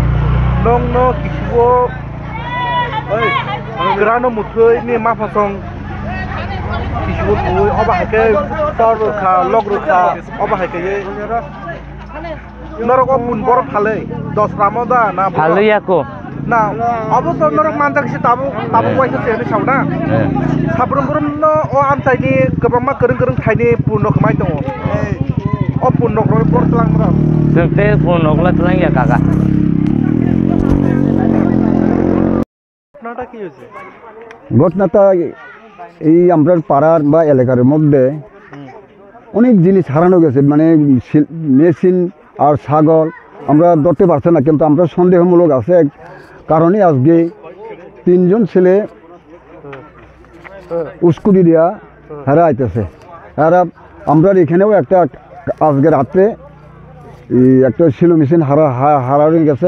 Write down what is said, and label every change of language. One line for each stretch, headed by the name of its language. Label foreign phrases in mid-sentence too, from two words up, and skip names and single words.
Bodo: नों नो किसुबो ओइ ग्रानो मुथै नि माफासं किसुबो बुय अब हायके तरखा लग्रुखा अब हायके नरक पुन बर फाले 10 रामदा ना फाले याको ना अब तो नरक मानजा किसे ताबो वाइसे सेने सावना साब्रमब्रम न ओ आमसाइनि गोबांमा गोरों थाइनि पुन खमाय दङ ओ पुन नखर बर तलांग्रा जोंते पुन नखला तलां या काका
Bangla: ঘটনাটা কি হয়েছে ঘটনাটা এই আমরা পাড়ার বা এলাকার মধ্যে অনেক জিনিস হারানো গেছে মানে মেশিন আর ছাগল আমরা ধরতে পারছি না কিন্তু আমরা সন্দেহমূলক আছে কারণে আজকে 3 জন ছেলে উস্কুটি দিয়া হারা আইতেছে আর আমরা এখানেও একটা আজকে রাতে একটা শিলো মেশিন হারানো গেছে